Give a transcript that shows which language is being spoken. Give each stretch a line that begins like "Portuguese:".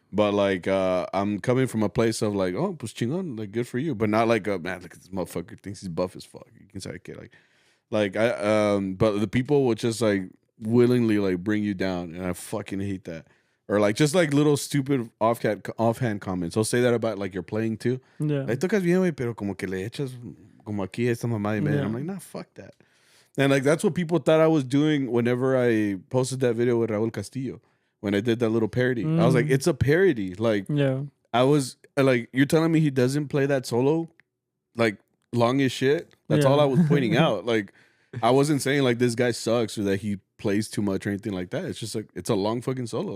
English: But like I'm coming from a place of like, oh,
Spanish: pues chingón,
English: like good for you, but not like man, look at this motherfucker thinks he's buff as fuck. You can say like I but the people will just like willingly like bring you down, and I fucking hate that. Or like just like little stupid offhand comments. They'll say that about like your playing too. Yeah.
Spanish: Like tocas bien, güey, pero como que le echas como aquí esta mamá de media.
English: Yeah. I'm like, nah, fuck that. And like that's what people thought I was doing whenever I posted that video with Raul Castillo when I did that little parody. I was like, it's a parody. Like, yeah. I was like, you're telling me he doesn't play that solo like long as shit. That's all I was pointing out. Like, I wasn't saying like this guy sucks or that he plays too much or anything like that. It's just like it's a long fucking solo.